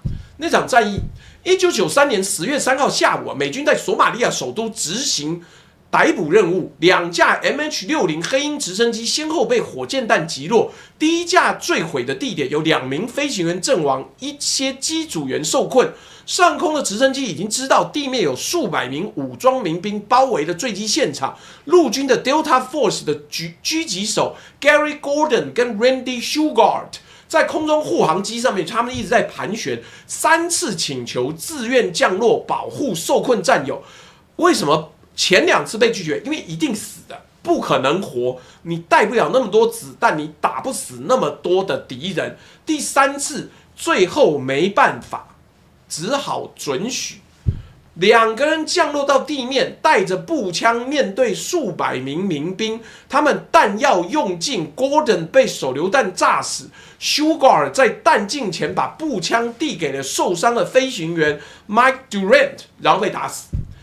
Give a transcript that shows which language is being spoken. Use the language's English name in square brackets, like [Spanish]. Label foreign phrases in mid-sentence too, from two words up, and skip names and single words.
[Chinese] 那場戰役，1993年10月3號下午，美軍在索馬利亞首都執行逮捕任務，2架 MH-60 黑鷹直升機先後被火箭彈擊落。第一架墜毀的地點有2名飛行員陣亡，一些機組員受困。上空的直升機已經知道地面有數百名武裝民兵包圍了墜機現場。陸軍的 Delta Force 的狙擊手 Gary Gordon 跟 Randy Shugart 在空中護航機上面，他們一直在盤旋，3次請求自願降落保護受困戰友。為什麼前2次被拒絕？因為一定死的，不可能活，你帶不了那麼多子彈，你打不死那麼多的敵人。第3次最後沒辦法，只好准許2個人降落到地面，帶着步槍面對數百名民兵，他們彈藥用盡 ，Gordon 被手榴彈炸死 ，Shugart 在彈盡前把步槍遞給了受傷的飛行員 Mike Durant， 然後被打死。